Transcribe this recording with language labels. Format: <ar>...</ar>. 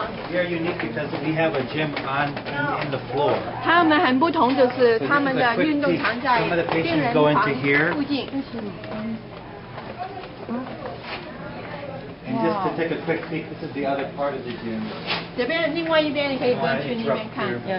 <en>We are unique because we have a gym in the floor.</en> <zh>他们很不同，就是他们的运动场在病人房附近。</zh> <en>And just to take a quick peek, this is the other part of the gym.</en> <zh>这边另外一边你可以过去那边看。</zh>